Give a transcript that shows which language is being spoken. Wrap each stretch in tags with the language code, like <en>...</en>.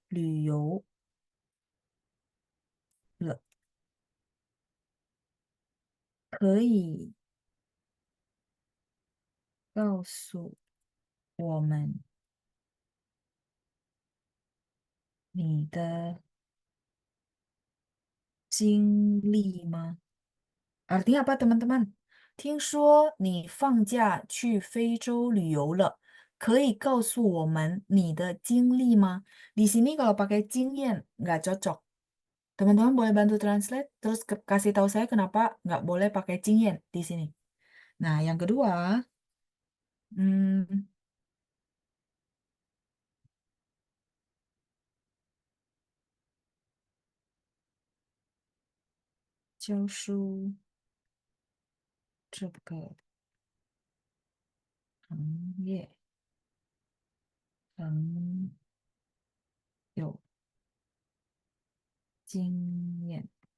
<zh>旅游了，可以告诉我们你的经历吗？</zh> <id>Artinya apa teman-teman?</id> <zh>听说你放假去非洲旅游了，可以告诉我们你的经历吗？</zh> <id>Di sini kalau pakai 经验 nggak cocok. Teman-teman boleh bantu translate, terus kasih tahu saya kenapa nggak boleh pakai 经验 di sini. Nah, yang kedua,</id> <zh>教书这个行业很有经验。</zh>